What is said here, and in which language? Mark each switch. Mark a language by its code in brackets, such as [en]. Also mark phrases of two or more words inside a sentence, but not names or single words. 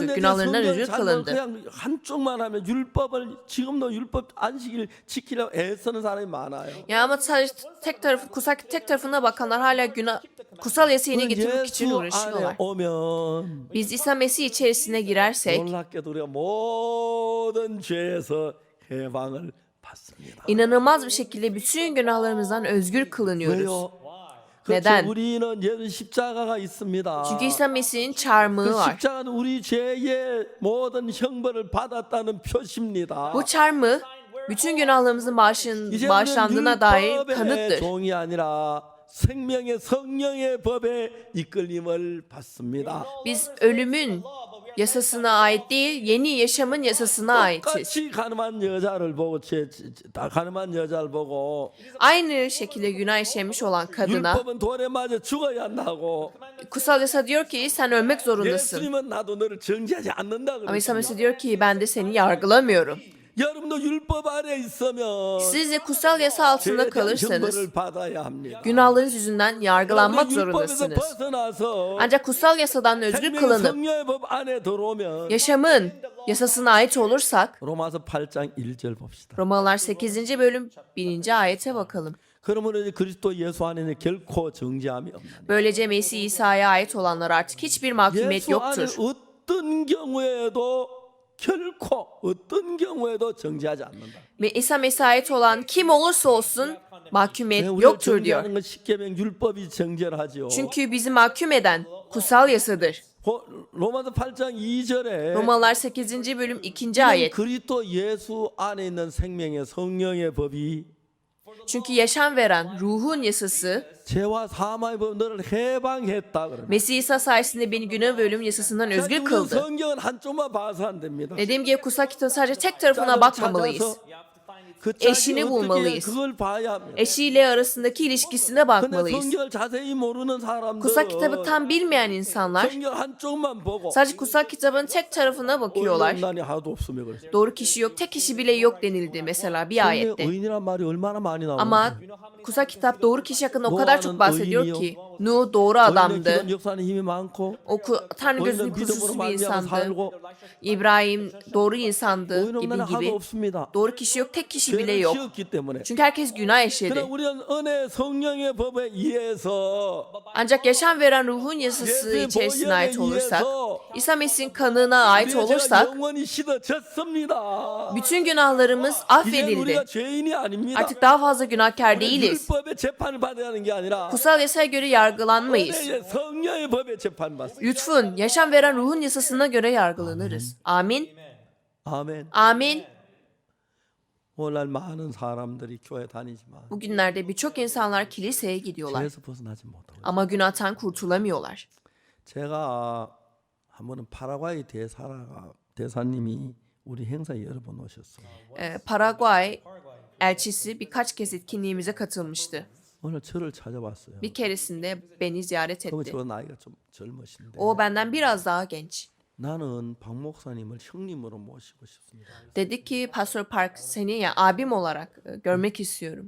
[ko] 근데 [tr] Günahlarından [ko] 성경 [tr] özür [ko] 잘못 [tr] kılındı. [ko] 그냥 한쪽만 하면 율법을 지금도 율법 안식일 지키려고 애쓰는 사람이 많아요. [tr] Ya ama sadece tek tarafı, kutsal tek tarafına bakanlar hala kutsal yasayı [ko] 그 [tr] getirmek için [ko] 예수 안에 [tr] uğraşıyorlar. [ko] 오면 [tr] Biz İsa Mesih içerisine girersek [ko] 놀랍게도 우리가 모든 죄에서 해방을 받습니다. [tr] inanılmaz bir şekilde bütün günahlarımızdan özgür kılınıyoruz. [ko] 왜요? [tr] Neden? [ko] 그렇죠. 우리는 예수 십자가가 있습니다. [tr] Çünkü İsa Mesih'in çarmıhı [ko] 그 [tr] var. [ko] 십자가는 우리 죄의 모든 형벌을 받았다는 표시입니다. [tr] Bu çarmıh bütün günahlarımızın [ko] 이제는 [tr] bağışlandığına dair [ko] 율법의 [tr] kanıttır. [ko] 종이 아니라 생명의 성령의 법에 이끌림을 받습니다. [tr] Biz ölümün yasasına ait değil, yeni yaşamın yasasına aitiz. [ko] 똑같이 가늠한 여자를 보고 다 가늠한 여자를 보고 [tr] Aynı şekilde günah işlemiş olan kadına [ko] 율법은 돌에 맞아 죽어야 한다고 [tr] kutsal yasa diyor ki sen ölmek zorundasın. [ko] 예수님은 나도 너를 정죄하지 않는다 [tr] Ama İsa [ko] 그랬습니다. [tr] Mesih diyor ki ben de seni yargılamıyorum. [ko] 여러분도 율법 아래 있으면 [tr] Siz de kutsal yasa altında [ko] 죄에 대한 [tr] kalırsanız [ko] 형벌을 받아야 합니다. [tr] günahlarınız yüzünden yargılanmak [ko] 율법에서 [tr] zorundasınız. [ko] 벗어나서 [tr] Ancak kutsal yasadan özgür [ko] 생명의 [tr] kılınıp [ko] 성령의 법 안에 들어오면 [tr] yaşamın yasasına ait olursak [ko] 로마서 8장 1절 봅시다. [tr] Romalılar 8. bölüm 1. ayete bakalım. [ko] 그러므로 이제 그리스도 예수 안에는 결코 정죄함이 없나니. [tr] Böylece Mesih İsa'ya ait olanlar artık hiçbir mahkumiyet [ko] 예수 안에 [tr] yoktur. [ko] 어떤 경우에도 결코 어떤 경우에도 정죄하지 않는다. [tr] Ve İsa Mesih'e ait olan kim olursa olsun mahkumiyet [ko] 우리를 [tr] yoktur diyor. [ko] 정죄하는 건 십계명 율법이 정죄를 하죠. [tr] Çünkü bizi mahkum eden kutsal yasadır. [ko] 로마서 8장 2절에 [tr] Romalılar 8. bölüm 2. ayet. [ko] 그리스도 예수 안에 있는 생명의 성령의 법이 [tr] Çünkü yaşam veren ruhun yasası [ko] 죄와 사망의 법 너를 해방했다 그럽니다. [tr] Mesih İsa sayesinde beni günah ve ölüm yasasından özgür [ko] 우리는 [tr] kıldı. [ko] 성경은 한쪽만 봐서 안 됩니다. [tr] Dediğim gibi kutsal kitabın sadece tek tarafına bakmamalıyız. [ko] 그 짝이 [tr] eşini [ko] 어떻게 [tr] bulmalıyız. [ko] 그걸 봐야 합니다. [tr] Eşiyle arasındaki ilişkisine [ko] 근데 [tr] bakmalıyız. [ko] 성경을 자세히 모르는 [tr] Kutsal kitabı [ko] 사람들은 [tr] tam bilmeyen insanlar [ko] 성경 한쪽만 보고 [tr] sadece kutsal kitabın tek tarafına bakıyorlar. [ko] 의인이 하나도 없으며 그랬어요. [tr] Doğru kişi yok, tek kişi bile yok denildi mesela bir [ko] 성경에 [tr] ayette. [ko] 의인이란 말이 얼마나 많이 나오는데 [tr] Ama kutsal kitap doğru kişi hakkında o kadar çok bahsediyor ki Nuh doğru adamdı. [ko] 의인의 기도는 역사하는 힘이 많고 [tr] Tanrı gözünün [ko] 의인은 믿음으로 [tr] kusursuz bir [ko] 말미암아 [tr] insandı. [ko] 살고 [tr] İbrahim doğru insandı [ko] 의인 없는 [tr] gibi [ko] 하나도 [tr] gibi. [ko] 없습니다. [tr] Doğru kişi yok, tek kişi bile [ko] 죄를 [tr] yok. [ko] 지었기 때문에. [tr] Çünkü herkes günah işledi. [ko] 그러나 우리는 은혜 성령의 법에 의해서 [tr] Ancak yaşam veren ruhun yasası [ko] 예수의 [tr] içerisine ait [ko] 보혈에 [tr] olursak, [ko] 의해서 [tr] İsa Mesih'in kanına ait [ko] 우리의 죄가 [tr] olursak, [ko] 영원히 씻어졌습니다. [tr] bütün günahlarımız [ko] 이제 [tr] affedildi. [ko] 우리가 죄인이 아닙니다. [tr] Artık daha fazla günahkar değiliz. [ko] 율법의 재판을 받아야 하는 게 아니라 [tr] Kutsal yasaya göre yargılanmayız. [ko] 은혜의 성령의 법에 재판받습니다. [tr] Lütfun, yaşam veren ruhun yasasına göre yargılanırız. Amin. [ko] 아멘. [tr] Amin. [ko] 오늘날 많은 사람들이 교회 다니지만 [tr] Bugünlerde birçok insanlar kiliseye gidiyorlar. [ko] 죄에서 벗어나지 못하고 [tr] Ama günahtan kurtulamıyorlar. [ko] 제가 한 번은 파라과이 대사님이 우리 행사에 여러 번 오셨어요. [tr] Paraguay elçisi birkaç kez etkinliğimize katılmıştı. [ko] 오늘 저를 찾아왔어요. [tr] Bir keresinde beni ziyaret [ko] 그러면 [tr] etti. [ko] 저 나이가 좀 젊으신데 [tr] O benden biraz daha genç. [ko] 나는 박 목사님을 형님으로 모시고 싶습니다. [tr] Dedi ki Pastor Park seni ya abim olarak görmek istiyorum.